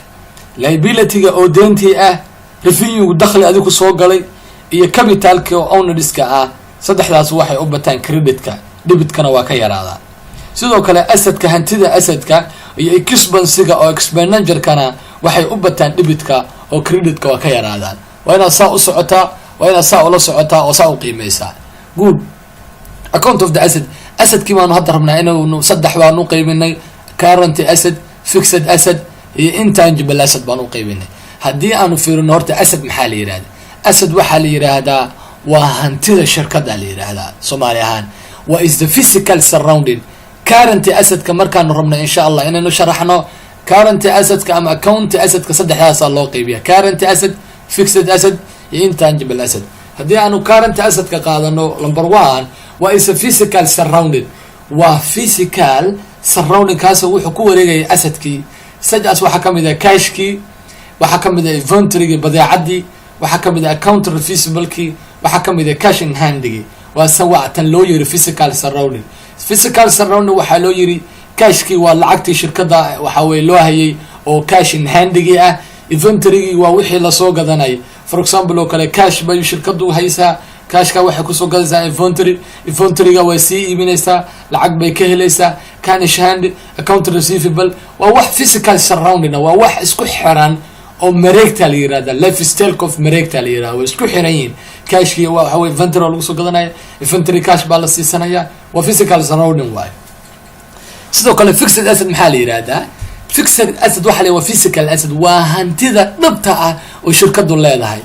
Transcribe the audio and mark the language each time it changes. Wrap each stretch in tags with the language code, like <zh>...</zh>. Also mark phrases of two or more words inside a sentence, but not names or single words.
<so>liability-ga oo deyntii ah, revenue dakhli adigu soo galay, iyo capital-ka oo ownerska ah, saddexdaas waxay u bataan credit-ka, debit-kana waa ka yaraadaa. sidoo kale asset-ka, hantida asset-ka iyo expense-ga oo expenditure-kana waxay u bataan debit-ka oo credit-ka waa ka yaraadaan. waa inaad saa u socotaa, waa inaad saa ula socotaa oo saa u qiimeysaa.</so> <en>good. account of the asset,</en> <so>asset-kii baanu hadda rabnaa inaynu saddex baanu qeybinay,</so> <en>current asset, fixed asset iyo intangible asset</en> <so>baanu qeybinay. haddii aanu fiirino horta asset maxaa la yirahdaa? asset waxaa la yiraahdaa waa hantida shirkadda la yiraahdaa Soomaali ahaan.</so> <en>what is the physical surrounding? current asset-ka</en> <so>markaanu rabno</so> <ar>insha Allah</ar> <so>inaynu sharaxno</so> <en>current asset-ka</en> <so>ama</so> <en>account asset-ka</en> <so>saddexdaas loo qeybiyaa:</so> <en>current asset, fixed asset iyo intangible asset.</en> <so>haddii aanu</so> <en>current asset-ka qaadano number 1, what is a physical surrounding?</en> <so>waa</so> <en>physical surrounding</en> <so>kaas wuxuu ku wareegaya asset-kii. saddexdaas waxaa kamid ah cash-kii, waxaa kamid ah inventory-gii badeecadii, waxaa kamid ah</so> <en>account receivable-kii,</en> <so>waxaa kamid ah</so> <en>cash in hand-gii.</en> <so>waa sawatan loo yiri</so> <en>physical surrounding. physical surrounding</en> <so>waxaa loo yiri cash-kii waa lacagtii shirkadda waxa way loo hayay oo</so> <en>cash in hand-gii</en> <so>ah. inventory-gii waa wixii la soo gadanay.</so> <en>for example</en> <so>oo kale cash bay shirkaddu haysaa, cash-ka waxay ku soo gadaysaa inventory-ga way sii iibinaysaa, lacag bay ka helaysaa.</so> <en>cash hand, account receivable</en> <so>waa wax</so> <en>physical surrounding,</en> <so>waa wax isku xiran oo mareegta la yiraahdo,</so> <en>lifestyle of</en> <so>mareegta la yiraahdo, isku xiran yihiin. cash-kii waxa way inventory lagu soo gadanaya, inventory cash baa la siisanaya, waa</so> <en>physical surrounding</en> <so>waay. sidoo kale</so> <en>fixed asset</en> <so>maxaa la yiraahdaa?</so> <en>fixed asset</en> <so>waxa la waa</so> <en>physical asset,</en> <so>waa hantida dhabta ah oo shirkadu leedahay.</so>